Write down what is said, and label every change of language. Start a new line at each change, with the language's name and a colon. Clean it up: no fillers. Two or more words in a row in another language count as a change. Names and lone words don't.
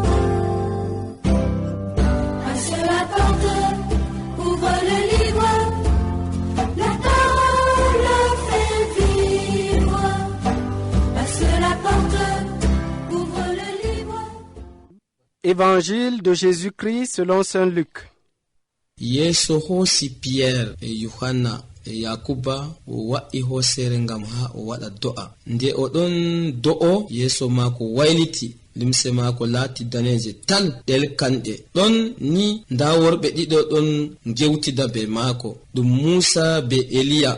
French: Passe la porte, ouvre le livre, la parole fait vivre. Passe la porte, ouvre le livre. Évangile de Jésus-Christ selon saint Luc.
Fula: Yesu hosi Pierre e Yohana e Yakuba o wa'i hosere ngam ha o wada do'a. Nde o don do'o yeso mako wailiti, limse mako laati daneje tal del kande. Don ni nda worbe dido don gewtida be mako, dum Musa be Eliya.